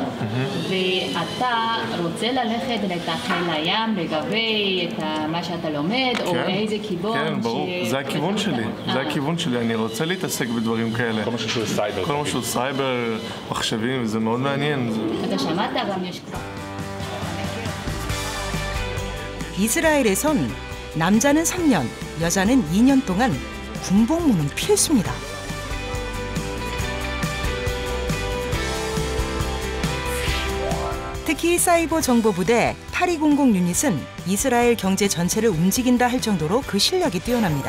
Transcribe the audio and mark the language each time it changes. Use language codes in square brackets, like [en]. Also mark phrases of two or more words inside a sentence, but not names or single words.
[he] ואתה רוצה ללכת לחיל הים לגבי את מה שאתה לומד, או איזה כיוון? כן, ברור. זה הכיוון שלי. זה הכיוון שלי. אני רוצה להתעסק בדברים כאלה. כל מה שהוא סייבר. כל מה שהוא סייבר, מחשבים, זה מאוד מעניין. אתה שמעת גם יש כבר. [ko] 이스라엘에선 남자는 3년, 여자는 2년 동안 군복무는 필수입니다. 특히 사이버 정보부대 8200 유닛은 이스라엘 경제 전체를 움직인다 할 정도로 그 실력이 뛰어납니다.